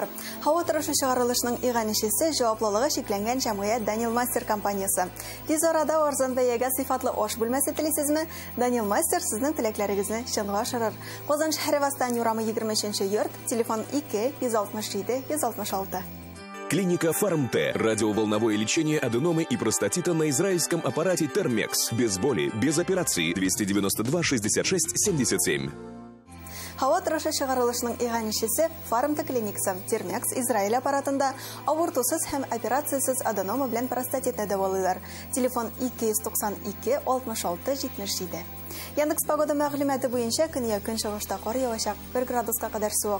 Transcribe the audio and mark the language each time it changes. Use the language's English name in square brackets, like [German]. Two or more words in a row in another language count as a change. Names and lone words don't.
[Tatar] Һава торышы чыгарылышының иганәчесе җаваплылыгы шикләнгән җәмгыять Daniel Master компаниясе. Тиз арада арзан бәягә сыйфатлы аш бүлмәсе телисезме? Daniel Master сезнең теләкләрегезне чынга ашырыр. Казан шәһәре Восстание урамы 23-нче йорт, телефон 2-167-166. [Russian] Клиника Фармте. Радиоволновое лечение аденомы и простатита на израильском аппарате Термекс. Без боли, без операции. 292-66-77. [Tatar] Һава торышы чыгарылышының иганәчесе Фармте клиникасы. Термекс Израиль аппаратында авыртусыз һәм операциясыз аденома белән простатитны дәвалыйлар. Телефон 292-66-77. Яндекс погода мәгълүматы буенча көньяк-көнчыгышта кар явачак, 1 градуска кадәр суык.